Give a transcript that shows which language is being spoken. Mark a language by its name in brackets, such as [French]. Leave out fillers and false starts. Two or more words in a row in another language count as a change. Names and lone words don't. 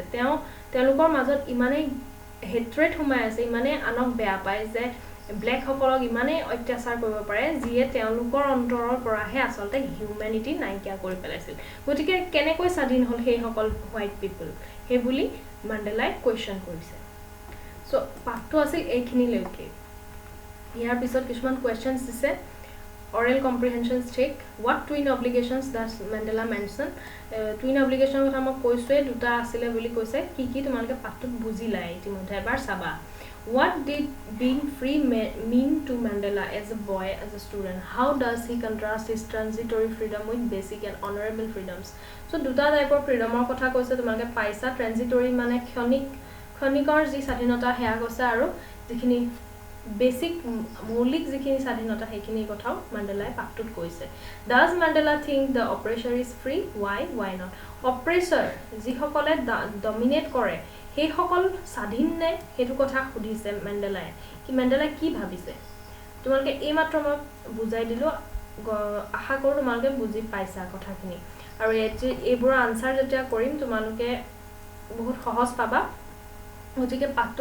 [Assamese] তেওঁলোকৰ মাজত ইমানেই হেট্ৰেড সোমাই আছে ইমানেই আনক বেয়া পায় যে ব্ল্যাক সকলক ইমানেই অত্যাচাৰ কৰিব পাৰে যিয়ে তেওঁলোকৰ অন্তৰৰ পৰাহে আসলতে হিউম্যানিটি নাইকিয়া কৰি পেলাইছিল গতিকে কেনেকৈ স্বাধীন হল সেই সকল [English] white people [Assamese] হে বুলি মাণ্ডেলাই কোৱেশ্চন কৰিছে সো পাঠটো আছিল এইখিনি লৈকে ইয়াৰ পিছত কিছুমান কোৱেশ্চনছ দিছে [English] oral comprehension check what twin obligations does Mandela mention twin obligation [Assamese] কথা মই কৈছোৱে দুটা আছিল বুলি কৈছে কি কি তোমালোকে পাঠটো বুজিলা ইতিমধ্যে এবাৰ চাবা [English] What did being free mean to Mandela as a boy, as a student? How does he contrast his transitory freedom with basic and honorable freedoms? [Assamese] So দুটা টাইপৰ ফ্ৰীডমৰ কথা কৈছে তোমালোকে পাইছা ট্ৰানজিটৰি মানে ক্ষণিকৰ যি স্বাধীনতা হেয়া কৈছে আৰু যিখিনি বেসিক মৌলিক যিখিনি স্বাধীনতা সেইখিনি কথাও মান্ডেলাই পাঠটোত কৈছে [English] Does Mandela think the oppressor is free? Why not? [Assamese] Oppressor যিসকলে ডমিনেট কৰে সেই সকল স্বাধীন নে হেতু কথা সুধিছে মান্ডেলাই কি মান্ডেলাই কি ভাবিছে তোমালোকে এই মাত্ৰ মই বুজাই দিলো আশা কৰো তোমালোকে বুজি পাইছা কথাখিনি আৰু এইবোৰ আনসাৰ যেতিয়া কৰিম তোমালোকে বহুত সহজ পাবা গতিকে পাঠটো